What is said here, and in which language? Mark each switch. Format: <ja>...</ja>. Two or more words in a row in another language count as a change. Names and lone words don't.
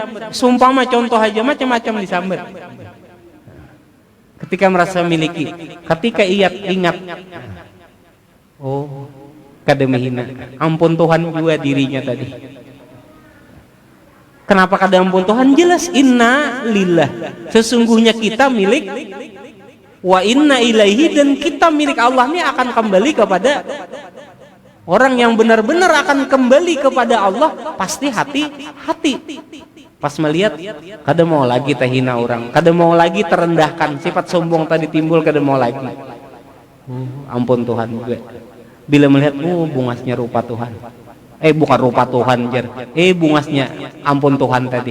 <bjn>Sumpama contoh aja macam-macam disambat. Ketika merasa memiliki, ketika ia ingat, oh kada menghina, ampun Tuhan juga dirinya tadi. Kenapa kada ampun Tuhan?</bjn> <ar>Jelas إنا لله,</ar> <bjn>sesungguhnya kita milik,</bjn> <ar>وإنا إليه,</ar> <bjn>dan kita milik Allah ini akan kembali kepada orang yang benar-benar akan kembali kepada Allah. Pasti hati-hati. Pas melihat, kada mau lagi terhina orang, kada mau lagi terendahkan, sifat sombong tadi timbul, kada mau lagi. Ampun Tuhan juga. Bila melihat, bungasnya rupa Tuhan. Bukan rupa Tuhan, bungasnya ampun Tuhan tadi.</bjn>